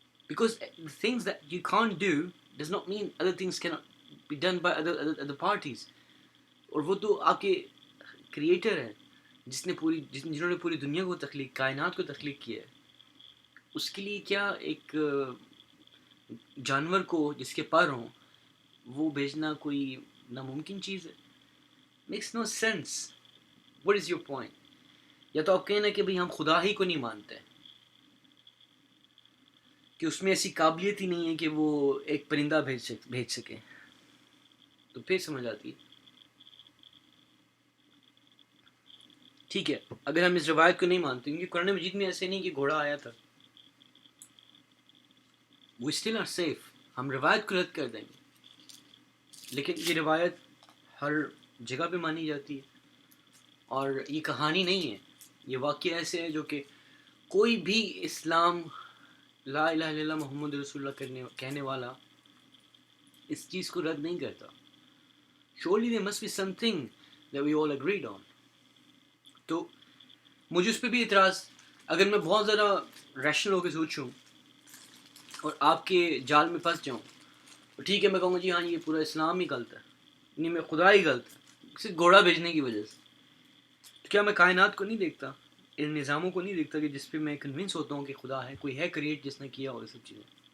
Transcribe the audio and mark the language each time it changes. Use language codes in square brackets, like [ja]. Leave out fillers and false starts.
[en] Because the things that you can't do does not mean other things cannot be done by other parties. [ur] اور وہ تو آپ کے creator ہیں. جنہوں نے پوری دنیا کو تخلیق، کائنات کو تخلیق کیا ہے، اس کے لیے کیا ایک جانور کو جس کے پر ہوں وہ بھیجنا کوئی ناممکن چیز ہے؟ [en] Makes no sense. What is your point? [ur] یا تو آپ کہیں نا کہ بھئی ہم خدا ہی کو نہیں مانتے، کہ اس میں ایسی قابلیت ہی نہیں ہے کہ وہ ایک پرندہ بھیج سکے، تو پھر سمجھ آتی ہے. ٹھیک ہے، اگر ہم اس روایت کو نہیں مانتے، کیونکہ قرآن مجید میں ایسے نہیں کہ گھوڑا آیا تھا، وہ [en] Still are safe. [ur] ہم روایت کو رد کر دیں گے، لیکن یہ روایت ہر جگہ پہ مانی جاتی ہے، اور یہ کہانی نہیں ہے، یہ واقعہ ایسے ہے جو کہ کوئی بھی اسلام لا الہ الا اللہ محمد رسول اللہ کہنے والا اس چیز کو رد نہیں کرتا. [en] Surely there must be something that we all agreed on. [ur] تو مجھے اس پہ بھی اعتراض، اگر میں بہت زیادہ ریشنل ہو کے سوچوں اور آپ کے جال میں پھنس جاؤں تو ٹھیک ہے، میں کہوں گا جی ہاں یہ پورا اسلام ہی غلط ہے، نہیں میں خدا ہی غلط ہے صرف گھوڑا بھیجنے کی وجہ سے. تو کیا میں کائنات کو نہیں دیکھتا، ان نظاموں کو نہیں دیکھتا کہ جس پہ میں کنونس ہوتا ہوں کہ خدا ہے، کوئی ہے کریٹ جس نے کیا ہو یہ سب چیزیں؟